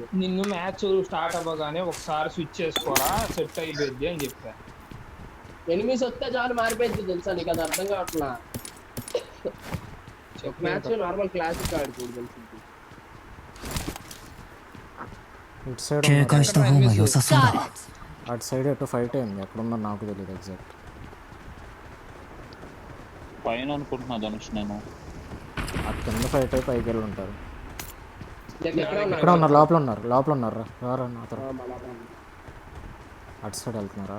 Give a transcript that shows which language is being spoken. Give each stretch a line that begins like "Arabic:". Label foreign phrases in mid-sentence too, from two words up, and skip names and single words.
Telugu: నిన్ను
English: match start
Telugu: అవ్వగానే ఒకసారి స్విచ్ చేసుకోరా, సెట్ అయిపోద్ది అని చెప్పా. ఎనిమిస్ వస్తే చాలు మారిపోయింది తెలుసా నీకు? అది అర్థం కావట్లా.
English: match normal classic
Telugu: ఆడుకోడు తెలిసింది. ఇటు సైడ్
Japanese: 警戒した方が良さそう
English: Got
Japanese: だ
English: it.
Telugu: అటు సైడ్ ఎటు ఫైట్ అయింది. ఎక్కడుందో నాకు తెలియదు ఎగ్జాక్ట్. పైన అనుకుంటున్నా ధనుష్ నేను. ఆ కింద ఫైట్ అయి పైకి వెళ్ళి ఉంటారు. ఎక్కడ ఉన్నా ఇక్కడ ఉన్నారు, లోపల ఉన్నారు రారా నాతో. అటు సైడ్ వెళ్తున్నారా?